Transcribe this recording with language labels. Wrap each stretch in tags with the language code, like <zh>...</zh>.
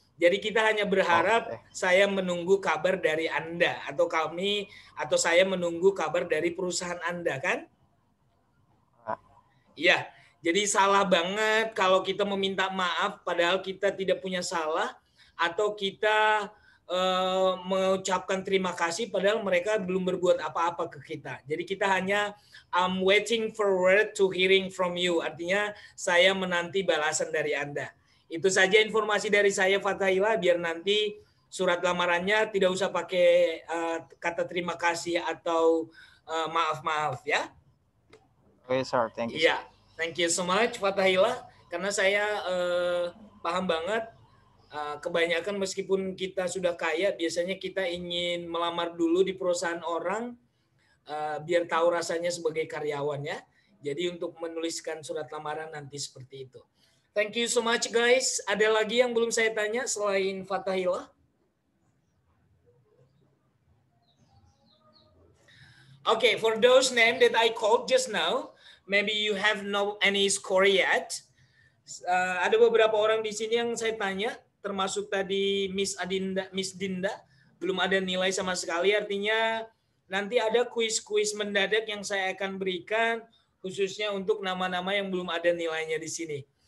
<id>Jadi kita hanya berharap saya menunggu kabar dari Anda atau kami atau saya menunggu kabar dari perusahaan Anda, kan? Iya. Jadi salah banget kalau kita meminta maaf padahal kita tidak punya salah atau kita mengucapkan terima kasih padahal mereka belum berbuat apa-apa ke kita. Jadi kita hanya</id> <en>I'm waiting forward to hearing from you.</en> <id>Artinya saya menanti balasan dari Anda. Itu saja informasi dari saya Fathahillah, biar nanti surat lamarannya tidak usah pakai kata terima kasih atau maaf-maaf ya.</id> <en>Oke, sir. Thank you.</en> <id>Iya,</id> <en>thank you so much</en> <id>Fathahillah, karena saya paham banget kebanyakan meskipun kita sudah kaya, biasanya kita ingin melamar dulu di perusahaan orang biar tahu rasanya sebagai karyawan ya. Jadi untuk menuliskan surat lamaran nanti seperti itu.</id> <en>Thank you so much guys.</en> <id>Ada lagi yang belum saya tanya selain Fathahillah?</id> <en>Okay, for those names that I called just now, maybe you have no any score yet.</en> <id>Ada beberapa orang di sini yang saya tanya, termasuk tadi Miss Dinda, belum ada nilai sama sekali. Artinya nanti ada kuis-kuis mendadak yang saya akan berikan khususnya untuk nama-nama yang belum ada nilainya di sini.</id>